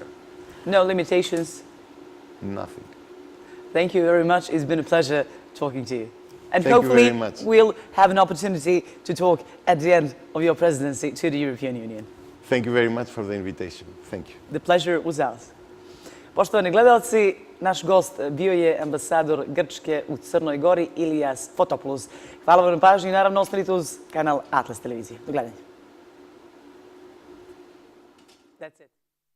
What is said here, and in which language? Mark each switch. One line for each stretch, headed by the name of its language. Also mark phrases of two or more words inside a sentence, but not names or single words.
English: No limitations? Nothing. Thank you very much. It's been a pleasure talking to you. And Thank you hopefully very much. we'll have an opportunity to talk at the end of your presidency to the European Union. Thank you very much for the invitation. Thank you. The pleasure was ours.
Serbian: Poštovani gledalci, naš gost bio je ambasador Grčke u Crnoj Gori, Ilias Fotopoulos. Hvala vam na pažnji i naravno ostanite uz kanal Atlas televizije. Do gledanja.
English: That's it.